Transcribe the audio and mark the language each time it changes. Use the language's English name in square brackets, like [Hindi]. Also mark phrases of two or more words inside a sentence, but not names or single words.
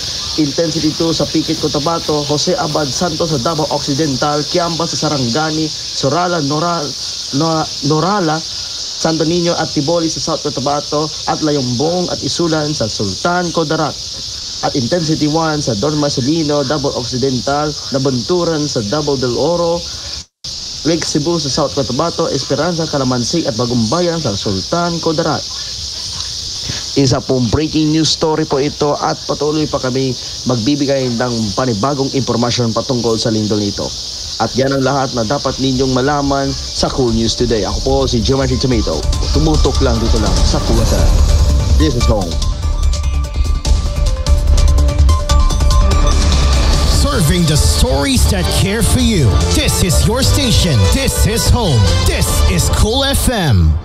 [Filipino] Intensity 2 sa Pikit, Cotabato, Jose Abad Santos sa Davao Occidental, Kiamba sa Sarangani, Sorala, Norala, Santo Niño at Tiboli sa South Cotabato at Layumbong at Isulan sa Sultan, Kudarat. At intensity 1 sa Dormasolino, Davao Occidental, Nabunturan sa Davao del Oro, Lake Cebu sa South Cotabato, Esperanza, Calamansig at Bagumbayan sa Sultan, Kudarat. Isa pong breaking news story po ito at patuloy pa kami magbibigay ng panibagong impormasyon patungkol sa lindol nito. At yan ang lahat na dapat ninyong malaman sa Cool News Today. Ako po si Geometry Tomato. Tumutok lang dito lang sa Cool FM. [English] This is home. Serving the stories that care for you. This is your station. This is home. This is Cool FM.